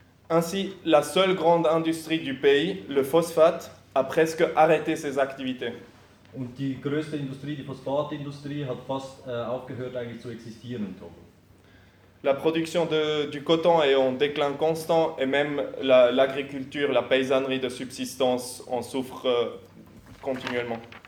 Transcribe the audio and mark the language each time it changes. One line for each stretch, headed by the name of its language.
French: Ainsi, la seule grande industrie du pays, le phosphate, a presque arrêté ses activités.
German: Und die größte Industrie, die Phosphatindustrie, hat fast aufgehört eigentlich zu existieren in Togo.
French: La production du coton est en déclin constant et même l'agriculture, la paysannerie de subsistance en souffre continuellement.